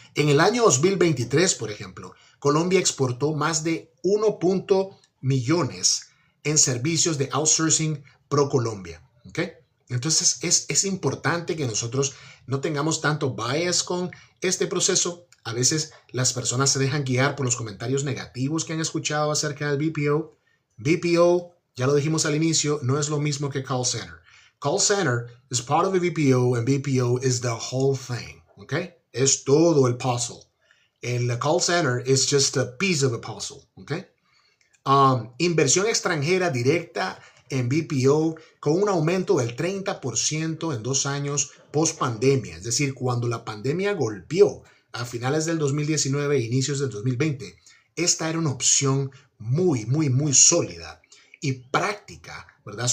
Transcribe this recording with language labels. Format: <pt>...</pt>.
<es>En el año 2023, por ejemplo, Colombia exportó más de 1 millones en servicios de outsourcing pro Colombia. ¿Okay? Entonces es importante que nosotros no tengamos tanto bias con este proceso. A veces las personas se dejan guiar por los comentarios negativos que han escuchado acerca del BPO. BPO, ya lo dijimos al inicio, no es lo mismo que call center.</es> <en>Call center is part of a BPO and BPO is the whole thing. ¿Okay?</en> <es>Es todo el puzzle. El</es> <en>call center is just a piece of a puzzle. ¿Okay?</en> <es>Inversión extranjera directa en BPO con un aumento del 30% en 2 años post pandemia, es decir, cuando la pandemia golpeó a finales del 2019 e inicios del 2020, esta era una opción muy sólida y práctica, ¿verdad?</es>